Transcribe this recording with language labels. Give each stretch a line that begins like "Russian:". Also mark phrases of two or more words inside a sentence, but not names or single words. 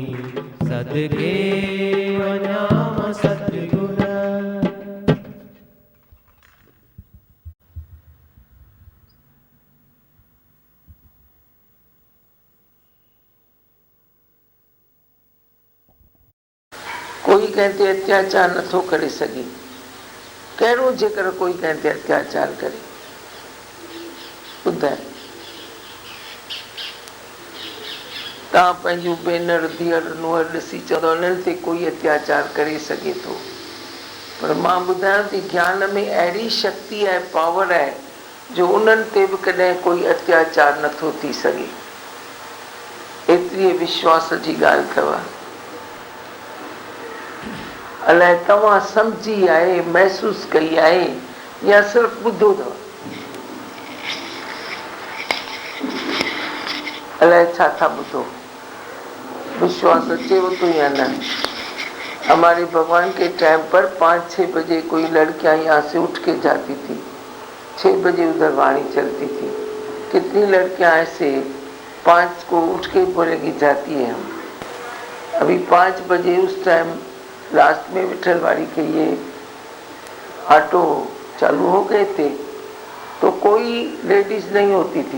Sindhi: सदके वन्याम सतगुर। कोई कहते अत्याचार नथो करे सके, कहिड़ो जेकर कोई कहते अत्याचार करे। ॿुधाए तव्हां पंहिंजूं भेनर धीअर नुंहर ॾिसी चवंदव उन्हनि ते कोई अत्याचार करे सघे थो, पर मां ॿुधायां थी ज्ञान में अहिड़ी शक्ति आहे, पावर आहे, जो उन्हनि ते बि कॾहिं कोई अत्याचार नथो थी सघे। एतिरी विश्वास जी ॻाल्हि अथव। अलाए तव्हां सम्झी आहे, महसूस कई आहे, या सिर्फ़ ॿुधो अथव? अलाए छा था ॿुधो, विश्वास अचेव तो या न?
Hindi: हमारे भगवान के टाइम पर 5-6 बजे कोई लड़कियां यहाँ से उठ के जाती थी, 6 बजे उधर वाणी चलती थी। कितनी लड़कियां ऐसे 5 को उठ के बोलेगी जाती है हम। अभी 5 बजे उस टाइम लास्ट में विठलवाड़ी के ये ऑटो चालू हो गए थे, तो कोई लेडीज नहीं होती थी।